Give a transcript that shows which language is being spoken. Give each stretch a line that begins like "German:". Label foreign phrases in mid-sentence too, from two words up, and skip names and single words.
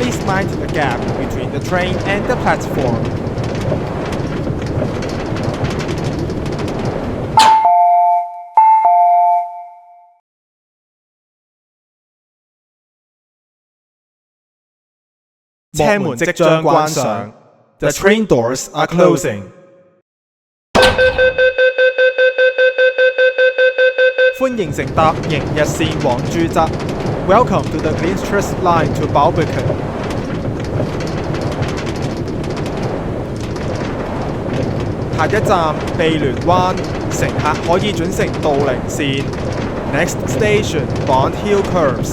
English: mind the gap between the train and the platform. The train doors are closing.
Cantonese: 歡迎乘搭迎日線往珠澤。
English: Welcome to the Greenstreet Line to Barbican.
Cantonese: 下一站庇聯灣，乘客可以轉乘渡輪線。
English: Next station Bond Hill Curves.